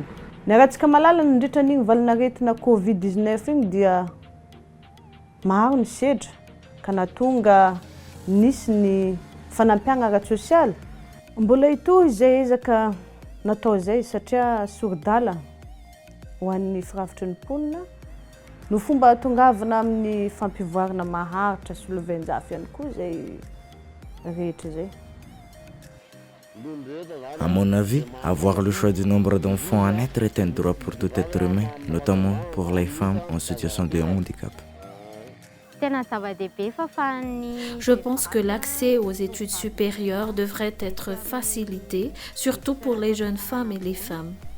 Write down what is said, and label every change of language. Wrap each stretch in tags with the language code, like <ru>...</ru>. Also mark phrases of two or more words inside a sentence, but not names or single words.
<mg>Ny arahantsika malala nandritra n'igny valinaretina Covid-19 igny dia maro ny sedra ka nahatonga nisy ny fanampiagna ara-tsosialy. Mbola itohy izay ezaka natao zay satria Sourdala ho an'ny firafitry ny mponina no fomba tongavana amin'ny fampivoarana maharitra sy oloven-jafy ihany koa zay rehetra zay.</mg> <fr>À mon avis, avoir le choix du nombre d'enfants à naître est un droit pour tout être humain, notamment pour les femmes en situation de handicap. Je pense que l'accès aux études supérieures devrait être facilité, surtout pour les jeunes femmes et les femmes.</fr>